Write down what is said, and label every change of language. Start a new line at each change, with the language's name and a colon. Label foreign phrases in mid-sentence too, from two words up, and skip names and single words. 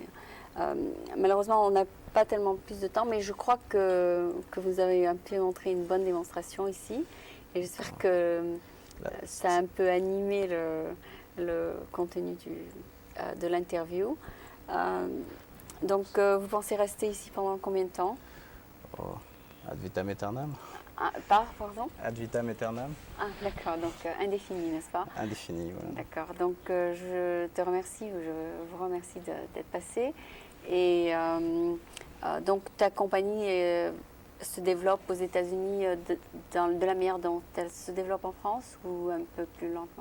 French: malheureusement, on n'a pas tellement plus de temps, mais je crois que vous avez un peu montré une bonne démonstration ici. Et j'espère que ça a un peu animé le contenu de l'interview. Donc, vous pensez rester ici pendant combien de temps?
Latin: Ad vitam aeternam.
French: Pardon?
Latin: Ad vitam aeternam.
French: Ah, d'accord, donc indéfini, n'est-ce pas? Indéfini, voilà. D'accord, donc je te remercie, je vous remercie d'être passé. Et donc, ta compagnie se développe aux États-Unis de la manière dont elle se développe en France ou un peu plus lentement?